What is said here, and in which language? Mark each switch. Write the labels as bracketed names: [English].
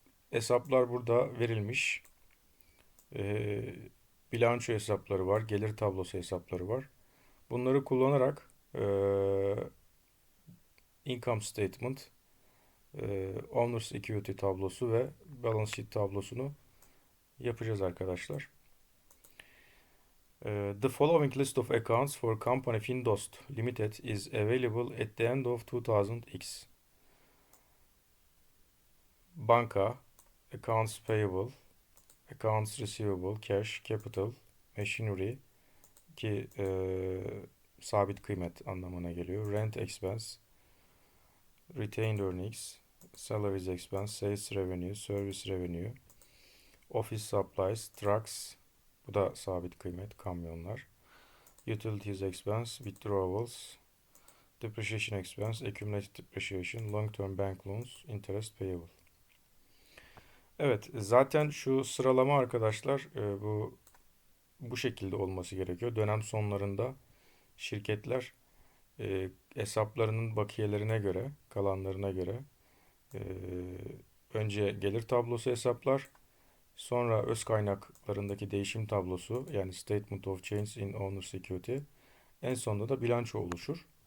[Turkish] Hesaplar burada verilmiş. e, Bilanço hesapları var, gelir tablosu hesapları var. Bunları kullanarak [English] income statement, owner's equity [Turkish] tablosu ve [English] balance sheet [Turkish] tablosunu yapacağız arkadaşlar. [English] The following list of accounts for company Findost Limited is available at the end of 2000X. Banka, accounts payable, accounts receivable, cash, capital, machinery, [Turkish] ki sabit kıymet anlamına geliyor. [English] Rent expense, retained earnings, salaries expense, sales revenue, service revenue, office supplies, trucks, [Turkish] bu da sabit kıymet, kamyonlar. [English] Utilities expense, withdrawals, depreciation expense, accumulated depreciation, long-term bank loans, interest payable. [Turkish] Evet, zaten şu sıralama arkadaşlar bu şekilde olması gerekiyor. Dönem sonlarında şirketler hesaplarının bakiyelerine göre, kalanlarına göre e, önce gelir tablosu hesaplar, sonra öz kaynaklarındaki değişim tablosu yani [English] Statement of Change in Owner's Equity, [Turkish] en sonunda da bilanço oluşur.